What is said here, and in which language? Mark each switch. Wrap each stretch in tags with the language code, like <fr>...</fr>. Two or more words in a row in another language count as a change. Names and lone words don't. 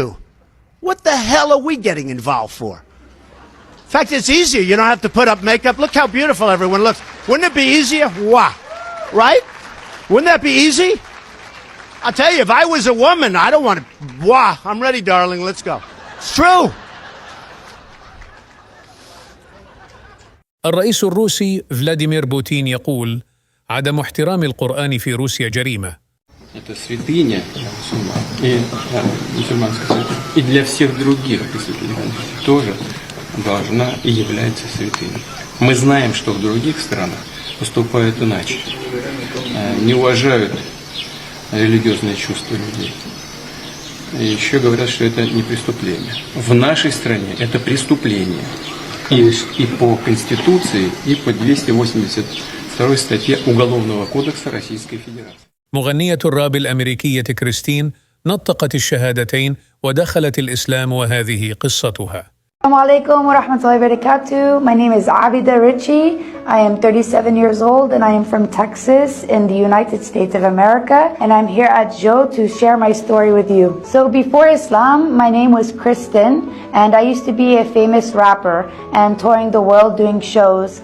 <en>What the hell are we getting involved for? In fact, it's easier. You don't have to put up makeup. Look how beautiful everyone looks. Wouldn't it be easier? Wah. Right? Wouldn't that be easy? I'll tell you, if I was a woman, I don't want to. Wah. I'm ready, darling. Let's go. It's true.</en> <ar>الرئيس الروسي فلاديمير بوتين يقول: عدم احترام القرآن في روسيا جريمة.</ar> <ru>Это святыня мусульманская святыня. И для всех других тоже должна и является святыней. Мы знаем, что в других странах поступают иначе. Не уважают религиозные чувства людей. И еще говорят, что это не преступление. В нашей стране это преступление. И по Конституции, и по 282 статье Уголовного кодекса Российской Федерации.</ru> <ar>مغنية الراب الأمريكية كريستين نطقت الشهادتين ودخلت الإسلام، وهذه قصتها. السلام عليكم ورحمة الله وبركاته.</ar> <en>My name is Abida Richie. I am 37 years old and I am from Texas in the United States of America. And I'm here at Joe to share my story with you. So before Islam, my name was Kristen and I used to be a famous rapper and touring the world doing shows.</en>